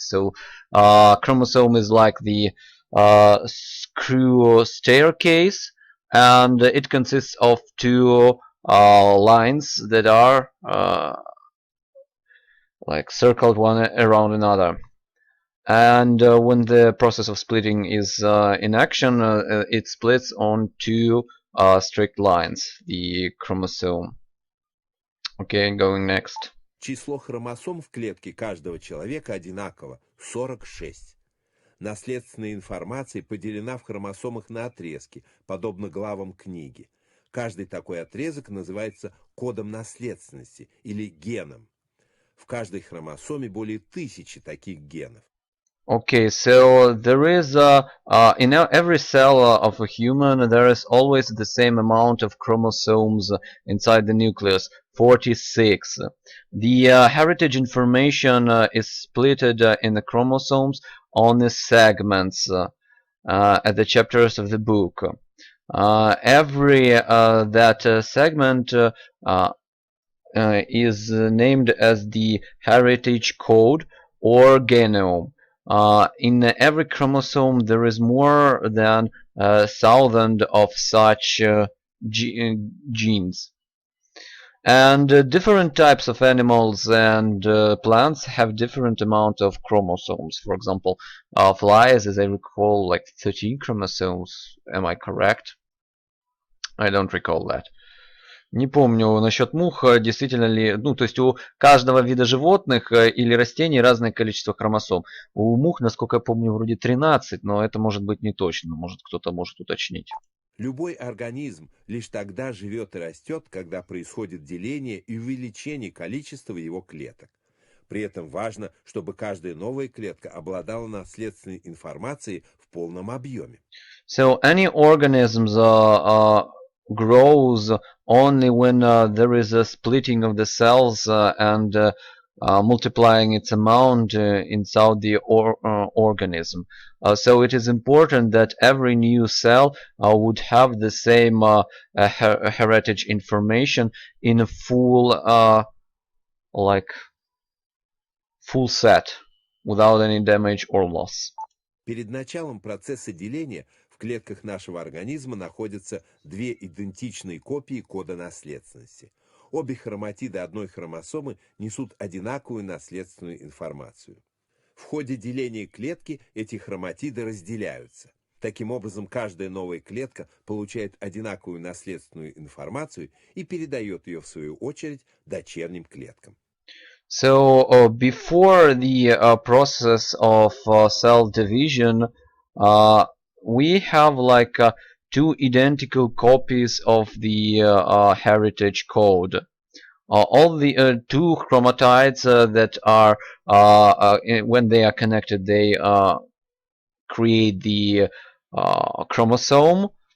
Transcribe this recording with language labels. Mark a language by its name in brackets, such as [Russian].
[English] So chromosome is like the screw staircase, and it consists of two lines that are like circled one around another. And when the process of splitting is in action, it splits on two strict lines, the chromosome. Okay, going next. [Russian] Число хромосом в клетке каждого человека одинаково – 46. Наследственная информация поделена в хромосомах на отрезки, подобно главам книги. Каждый такой отрезок называется кодом наследственности или геном. В каждой хромосоме более 1000 таких генов. [English] Okay, so there is in every cell of a human there is always the same amount of chromosomes inside the nucleus, 46. The heritage information is splitted in the chromosomes on the segments at the chapters of the book. Every that segment is named as the heritage code or genome. In every chromosome there is more than 1,000 of such genes. And different types of animals and plants have different amount of chromosomes. For example, flies, as I recall, like 13 chromosomes. Am I correct? I don't recall that. [Russian] Не помню насчет мух, действительно ли, ну, то есть у каждого вида животных или растений разное количество хромосом. У мух, насколько я помню, вроде 13, но это может быть не точно, может кто-то может уточнить. Любой организм лишь тогда живет и растет, когда происходит деление и увеличение количества его клеток. При этом важно, чтобы каждая новая клетка обладала наследственной информацией в полном объеме. [English] So any organisms grows only when there is a splitting of the cells and multiplying its amount inside the organism. So it is important that every new cell would have the same heritage information in a full full set without any damage or loss. [Russian] Перед началом процесса деления в клетках нашего организма находятся две идентичные копии кода наследственности. Обе хроматиды одной хромосомы несут одинаковую наследственную информацию. В ходе деления клетки эти хроматиды разделяются. Таким образом, каждая новая клетка получает одинаковую наследственную информацию и передает ее, в свою очередь, дочерним клеткам. [English] So before the process of cell division, we have like two identical copies of the heritage code. All the two chromatids that are when they are connected, they create the chromosome.